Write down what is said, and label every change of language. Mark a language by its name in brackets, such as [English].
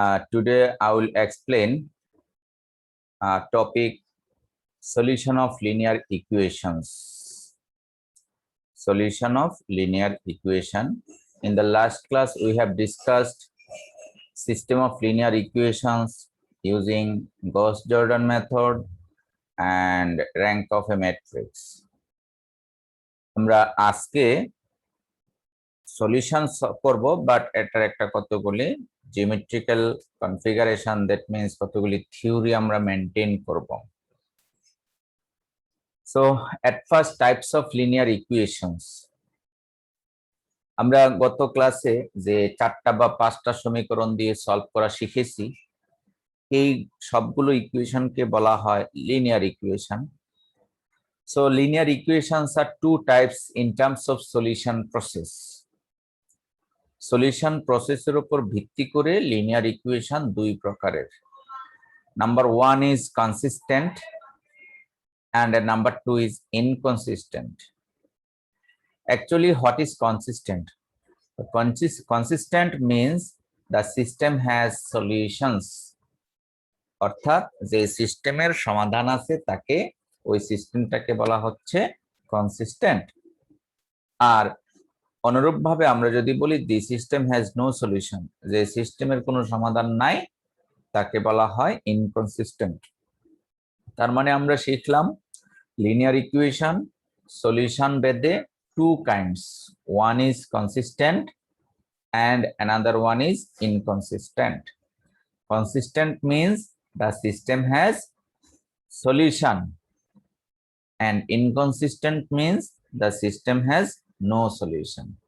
[English] Today I will explain topic solution of linear equations. Solution of linear equation. In the last class we have discussed system of linear equations using Gauss-Jordan method and rank of a matrix. [Bangla] আমরা আজকে solution করব, but এটার একটা কতগুলি geometrical configuration, that means কতগুলি theory আমরা maintain করব। [English] So at first types of linear equations. [Bangla] আমরা গত ক্লাসে যে 4টা বা 5টা সমীকরণ দিয়ে সলভ করা শিখেছি, এই সবগুলো ইকুয়েশনকে বলা হয় linear equation. [English] So linear equations are two types in terms of solution process. [Bangla] Solution প্রসেসের উপর ভিত্তি করে লিনিয়ার ইকুয়েশন দুই প্রকারের। [English] Number 1 is consistent and number 2 is inconsistent. Actually, what is consistent? Consistent means the system has solutions. [Bangla] অর্থাৎ যে সিস্টেমের সমাধান আছে তাকে ওই সিস্টেমটাকে বলা হচ্ছে কনসিস্টেন্ট। আর অনুরূপভাবে আমরা যদি বলি [English] the system has no solution, [Bangla] যে সিস্টেমের কোনো সমাধান নাই, তাকে বলা হয় ইনকনসিস্টেন্ট। তার মানে আমরা শিখলাম linear equation solution বেদে [English] two kinds. One is consistent and another one is inconsistent. Consistent means the system has solution and inconsistent means the system has no solution.